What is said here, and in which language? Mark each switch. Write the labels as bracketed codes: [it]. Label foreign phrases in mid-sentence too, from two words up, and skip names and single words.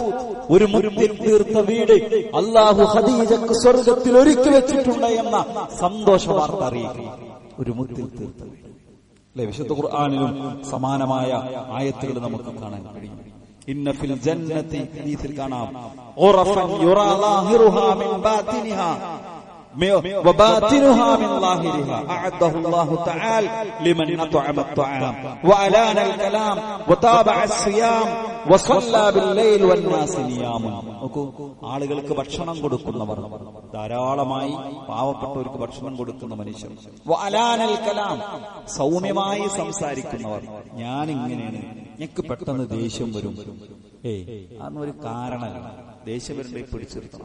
[ml] ഒരു മുത്തിൽ തീർത്ത വീട് അല്ലാഹു ഖദീജക്ക് സ്വർഗ്ഗത്തിൽ ഒരുക്കി വെച്ചിട്ടുണ്ട് എന്ന സന്തോഷ വാർത്ത അറിയിക്കുന്നു. ഒരു മുത്തിൽ തീർത്ത വീട്. അല്ലേ? വിശുദ്ധ ഖുർആനിലും സമാനമായ ആയത്തുകൾ നമുക്ക് കാണാൻ കഴിയും. [ar] إن في الجنة, [ml] ഹദീസിൽ കാണാം, [ar] غرفا يرى ظاهرها من باطنها وباطنها من ظاهرها أعده الله تعالى لمن أطعم الطعام وألان الكلام وتابع الصيام وصلى بالليل والناس نيام. [ml] ആളുകൾക്ക് ഭക്ഷണം കൊടുക്കുന്നവർ, ധാരാളമായി പാവപ്പെട്ടവർക്ക് ഭക്ഷണം കൊടുക്കുന്ന മനുഷ്യർ. [ar] وألان الكلام, [ml] സൗമ്യമായി സംസാരിക്കുന്നവർ. ഞാൻ ഇങ്ങനെയാണ്, എനിക്ക് പെട്ടെന്ന് ദേഷ്യം വരും. അതൊന്നൊരു കാരണമല്ല, ദേഷ്യം വരുമ്പോൾ പിടിച്ചിരുത്തണം.